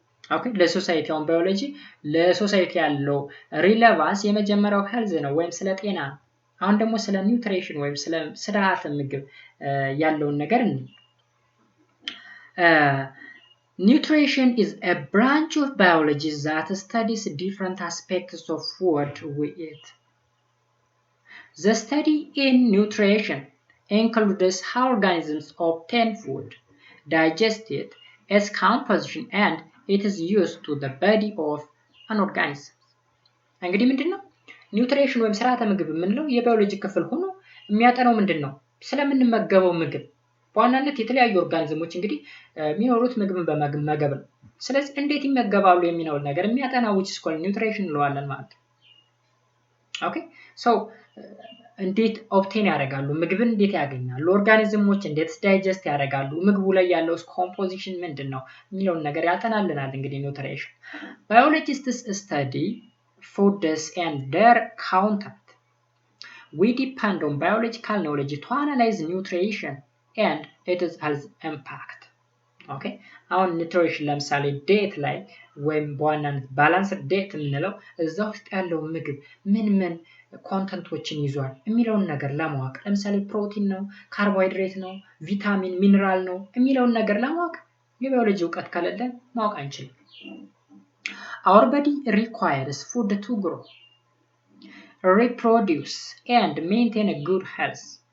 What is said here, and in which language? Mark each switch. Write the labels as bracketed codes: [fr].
[am] ኦኬ ለሶሳይቲ አሁን ባዮሎጂ ለሶሳይቲ ያለው ሪሌቫንስ የመጀመሪያው ሄልዝ ነው ወይም ስለ ጤና ነው። አሁን ደግሞ ስለ ኒውትሪሽን ወይም ስለ ስርዓተ ምግብ ያለውን ነገር [en] Nutrition is a branch of biology that studies different aspects of food we eat. The study in nutrition includes how organisms obtain food, digest it, its composition, and it is used to the body of an organism. [am] እንግዲህ ምንድነው ኒውትሪሽን ወይም ስርዓተ ምግብ የምንለው የባዮሎጂ ክፍል ሆኖ የሚያጠናው ምንድነው ስለምንመገበው ምግብ በዋናነት የተለያዩ ኦርጋኒዝሞች እንግዲህ የሚኖሩት ምግብን በመመገብ ነው። ስለዚህ እንዴት ይመገባሉ የሚለው ነገር የሚያጠናው [en] which is called nutrition [am] እንለዋለን ማለት ነው። ኦኬ ሶ እንዴት ኦብቴን ያደርጋሉ ምግብን እንዴት ያገኛሉ ኦርጋኒዝሞች እንዴት ዳይጀስት ያደርጋሉ ምግቡ ላይ ያለው ኮምፖዚሽን ምንድነው የሚለውን ነገር ያጠናልናል እንግዲህ ኒውትሪሽን። [en] Biologists study foods and their content. We depend on biological knowledge to analyze nutrition and it is has impact. [am] ኦኬ አሁን ኒውትሪሽን ለምሳሌ ዴት ላይ ወይም በዋናነት ባላንስ ዴት የምንለው እዛ ውስጥ ያለው ምግብ ምን ኮንተንቶችን ይዟል የሚለውን ነገር ለማወቅ ለምሳሌ ፕሮቲን ነው ካርቦሃይድሬት ነው ቪታሚን ሚነራል ነው የሚለውን ነገር ለማወቅ የባዮሎጂ ዕውቀት ከሌለ ማወቅ አንችልም። [en] Our body requires food to grow, reproduce and maintain a good health.